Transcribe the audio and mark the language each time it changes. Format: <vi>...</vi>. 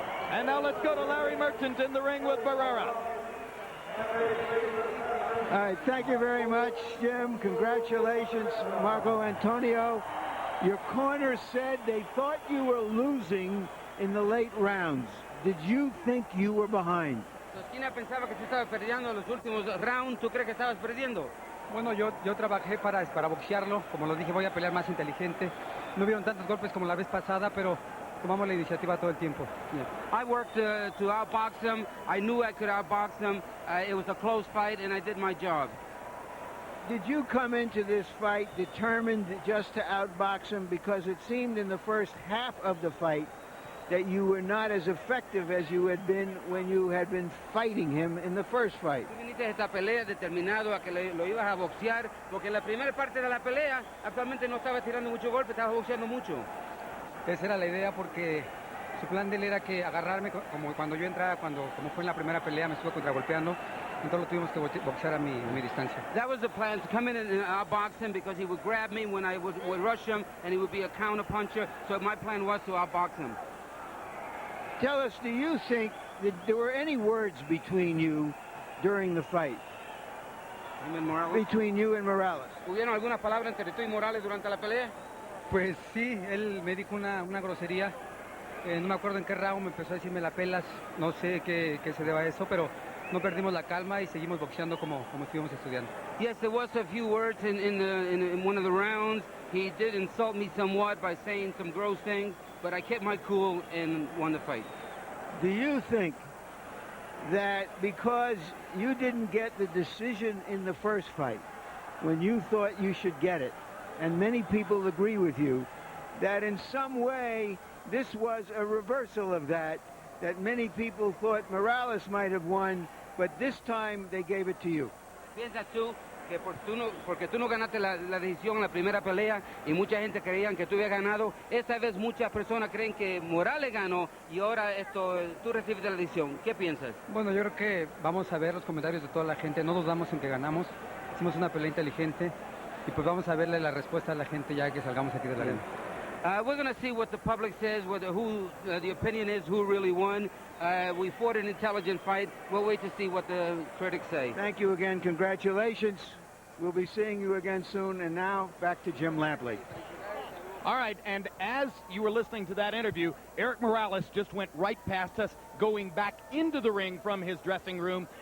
<en>And now let's go to Larry Merchant in the ring with Barrera. All right, thank you very much, Jim. Congratulations, Marco Antonio. Your corner said they thought you were losing in the late rounds. Did you think you were behind?</en> <es>Tu esquina pensaba que tú estabas perdiendo los últimos rounds. ¿Tú crees que estabas perdiendo? Bueno, yo trabajé para boxearlo. Como lo dije, voy a pelear más inteligente. No hubieron tantos golpes como la vez pasada, pero tomamos la iniciativa todo el tiempo.</es> <en>Yeah. I worked to outbox him. I knew I could outbox him. It was a close fight, and I did my job. Did you come into this fight determined just to outbox him? Because it seemed in the first half of the fight that you were not as effective as you had been when you had been fighting him in the first fight.</en> <es>Tú viniste a esta pelea determinado a que lo ibas a boxear, porque en la primera parte de la pelea actualmente no estabas tirando mucho golpe, estabas boxeando mucho. Esa era la idea porque su plan de él era que agarrarme como cuando yo entraba, como fue en la primera pelea, me estuvo contragolpeando, entonces lo tuvimos que boxear a mi distancia.</es> <en>That was the plan, to come in and outbox him because he would grab me when I would rush him and he would be a counter puncher, so my plan was to outbox him. Tell us, do you think that there were any words between you during the fight? Between you and Morales?</en> <es>¿Hubieron algunas palabras entre tú y Morales durante la pelea? Pues sí, él me dijo una grosería. No me acuerdo en qué round me empezó a decirme la pelas. No sé qué se deba a eso, pero no perdimos la calma y seguimos boxeando como estuvimos estudiando.</es> <en>Yes, there was a few words in one of the rounds. He did insult me somewhat by saying some gross things, but I kept my cool and won the fight. Do you think that because you didn't get the decision in the first fight, when you thought you should get it, and many people agree with you, that in some way this was a reversal of that many people thought Morales might have won, but this time they gave it to you?</en> <es>¿Piensas tú que porque tú no ganaste la decisión en la primera pelea y mucha gente creían que tú habías ganado, esta vez muchas personas creen que Morales ganó y ahora tú recibes la decisión? ¿Qué piensas? Bueno, yo creo que vamos a ver los comentarios de toda la gente, no dudamos en que ganamos, hicimos una pelea inteligente y pues vamos a verle la respuesta a la gente ya que salgamos aquí de la arena.</es> <en>We're going to see what the public says, who the opinion is, who really won. We fought an intelligent fight. We'll wait to see what the critics say. Thank you again. Congratulations. We'll be seeing you again soon. And now, back to Jim Lampley. All right, and as you were listening to that interview, Erik Morales just went right past us, going back into the ring from his dressing room.</en>